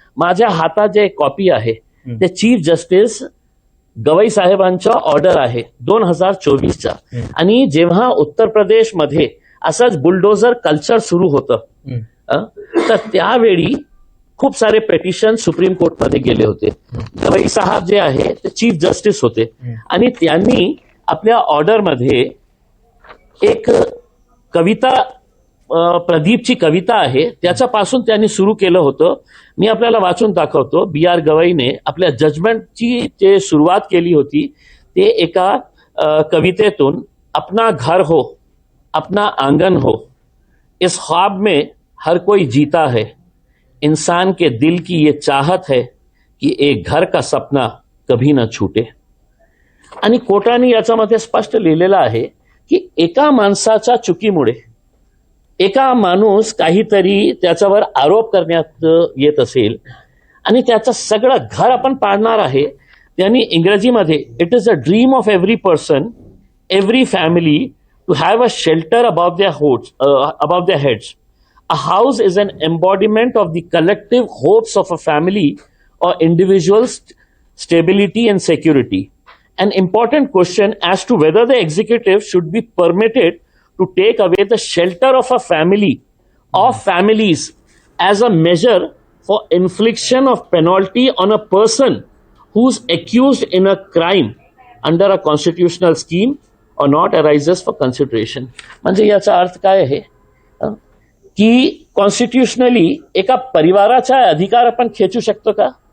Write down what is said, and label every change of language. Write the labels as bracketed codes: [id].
[mr] माझ्या हातात जे कॉपी आहे ते चीफ जस्टिस गवई साहेबांचा ऑर्डर आहे 2024चा, आणि जेव्हा उत्तर प्रदेशमध्ये असंच बुलडोझर कल्चर सुरू होतं तर त्यावेळी खूप सारे पेटिशन सुप्रीम कोर्टमध्ये गेले होते। गवई साहेब जे आहे ते चीफ जस्टिस होते आणि त्यांनी आपल्या ऑर्डरमध्ये एक कविता, प्रदीपची कविता आहे, त्याच्यापासून त्यांनी सुरू केलं होतं। मी आपल्याला वाचून दाखवतो। BR गवईने आपल्या जजमेंटची जे सुरुवात केली होती ते एका कवितेतून, [hi] अपना घर हो, अपना आंगन हो, इस ख्वाब में हर कोई जीता है, इंसान के दिल की ये चाहत है कि एक घर का सपना कभी न छूटे। [mr] आणि कोर्टाने याच्यामध्ये स्पष्ट लिहिलेलं आहे की एका माणसाच्या चुकीमुळे एका माणूस काहीतरी त्याच्यावर आरोप करण्यात येत असेल आणि त्याचं सगळं घर आपण पाडणार आहे, त्यांनी इंग्रजीमध्ये [en] It is a dream of every person, every family to have a shelter above their heads. A house is an embodiment of the collective hopes of a family or individual's stability and security. An important question as to whether the executive should be permitted to take away the shelter of a family or families as a measure for infliction of penalty on a person who's accused in a crime under a constitutional scheme or not arises for consideration. [mr] म्हणजे याचा अर्थ काय आहे की constitutionally एका परिवाराचा अधिकार आपण खेचू शकतो का?